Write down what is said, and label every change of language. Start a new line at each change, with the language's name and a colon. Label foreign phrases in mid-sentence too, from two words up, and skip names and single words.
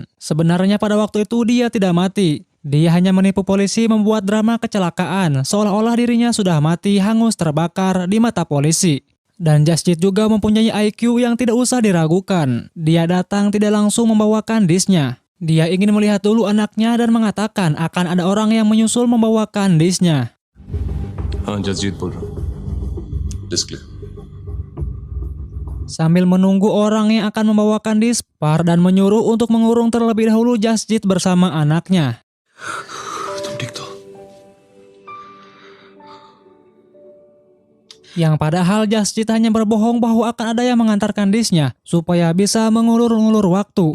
Indonesian: Sebenarnya pada waktu itu dia tidak mati. Dia hanya menipu polisi membuat drama kecelakaan, seolah-olah dirinya sudah mati hangus terbakar di mata polisi. Dan Jasjit juga mempunyai IQ yang tidak usah diragukan. Dia datang tidak langsung membawakan disknya. Dia ingin melihat dulu anaknya dan mengatakan akan ada orang yang menyusul membawakan disknya.
Hindi: Jasjit बोल रहा हूं.
English: Disk clear.
Indonesian: Sambil menunggu orang yang akan membawakan disk, Pardan menyuruh untuk mengurung terlebih dahulu Jasjit bersama anaknya. Yang padahal Jasjit hanya berbohong bahwa akan ada yang mengantarkan disknya supaya bisa mengulur-ngulur waktu.